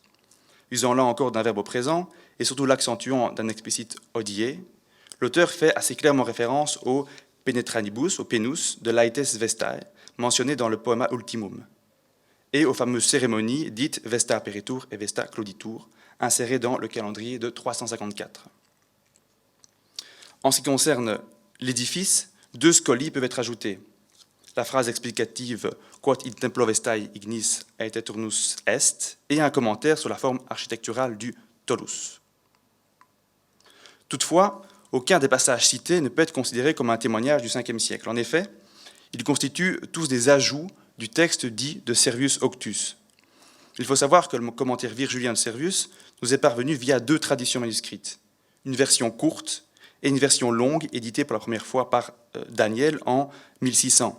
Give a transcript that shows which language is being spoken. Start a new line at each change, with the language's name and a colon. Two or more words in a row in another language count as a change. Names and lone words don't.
French: Usant là encore d'un verbe au présent, et surtout l'accentuant d'un explicite odié, l'auteur fait assez clairement référence au penetranibus, au penus, de Laetes Vestae, mentionné dans le poema Ultimum, et aux fameuses cérémonies dites Vesta Aperitur et Vesta Clauditur, insérées dans le calendrier de 354. En ce qui concerne l'édifice, 2 scolies peuvent être ajoutées. La phrase explicative «
Latin: Quod in templo vestae ignis aeternus est
French: » et un commentaire sur la forme architecturale du tolus. Toutefois, aucun des passages cités ne peut être considéré comme un témoignage du 5e siècle. En effet, ils constituent tous des ajouts du texte dit de Servius Octus. Il faut savoir que le commentaire virgulien de Servius nous est parvenu via 2 traditions manuscrites, une version courte et une version longue éditée pour la première fois par Daniel en 1600.